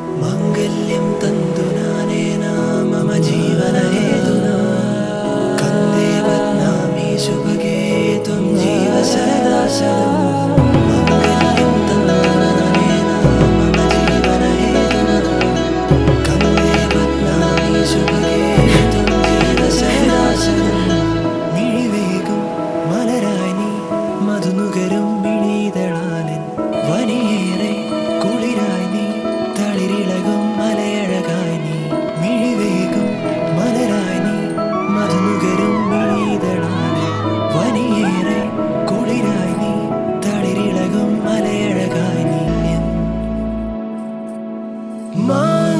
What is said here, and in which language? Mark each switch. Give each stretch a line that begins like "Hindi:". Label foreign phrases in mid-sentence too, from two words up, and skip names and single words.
Sanskrit: माङ्गल्यं तन्तुनानेन मम जीवनहेतुना कन्दे बध्नामि सुभगे त्वं जीव सदा शतम् माङ्गल्यं तन्तुनानेन मम जीवनहेतुना कन्दे बध्नामि सुभगे त्वं जीव सदा शतम्
Malayalam: मिഴിവേകും മലരായി നീ മധുനുകരും മിഴിതളാലെൻ വനിയേറെ കുളിരായി നീ തളിരിളകും മലയഴകായി നീ മിഴിവേകും മലരായി നീ മധുനുകരും മിഴിതളാലെൻ വനിയേറെ കുളിരായി നീ തളിരിളകും മലയഴകായി നീ